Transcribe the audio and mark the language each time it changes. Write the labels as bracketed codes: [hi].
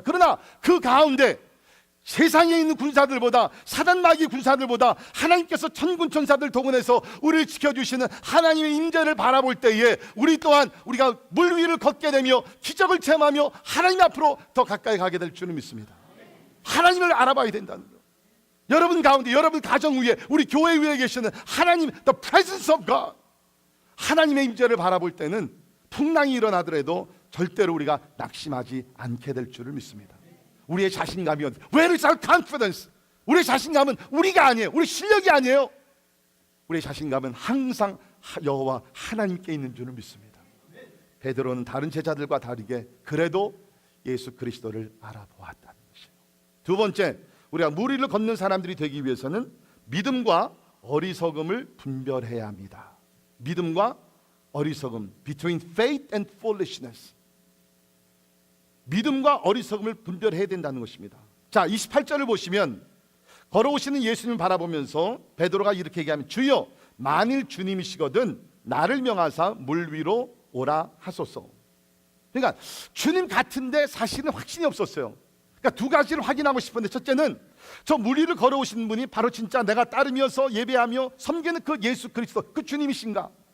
[ko] 그러나 그 가운데 세상에 있는 군사들보다, 사단 마귀 군사들보다 하나님께서 천군 천사들 동원해서 우리를 지켜주시는 하나님의 임재를 바라볼 때에 우리 또한 우리가 물 위를 걷게 되며 기적을 체험하며 하나님 앞으로 더 가까이 가게 될 줄을 믿습니다. 하나님을 알아봐야 된다는 거예요. 여러분 가운데, 여러분 가정 위에, 우리 교회 위에 계시는 하나님, [en] the presence of God, [ko] 하나님의 임재를 바라볼 때는 풍랑이 일어나더라도 절대로 우리가 낙심하지 않게 될 줄을 믿습니다. 우리의 자신감이 [en] Where is our confidence? [ko] 우리의 자신감은 우리가 아니에요. 우리 실력이 아니에요. 우리의 자신감은 항상 여호와 하나님께 있는 줄을 믿습니다. 베드로는 다른 제자들과 다르게 그래도 예수 그리스도를 알아보았다는 것이에요. 두 번째, 우리가 물 위를 걷는 사람들이 되기 위해서는 믿음과 어리석음을 분별해야 합니다. 믿음과 어리석음, [en] between faith and foolishness. [ko] 믿음과 어리석음을 분별해야 된다는 것입니다. 자, 28절을 보시면 걸어오시는 예수님을 바라보면서 베드로가 이렇게 얘기하면 주여, 만일 주님이시거든 나를 명하사 물 위로 오라 하소서. 그러니까 주님 같은데 사실은 확신이 없었어요. 그러니까 두 가지를 확인하고 싶은데, 첫째는 저 물 위를 걸어오시는 분이 바로 진짜 내가 따르면서 예배하며 섬기는 그 예수 그리스도, 그 주님이신가?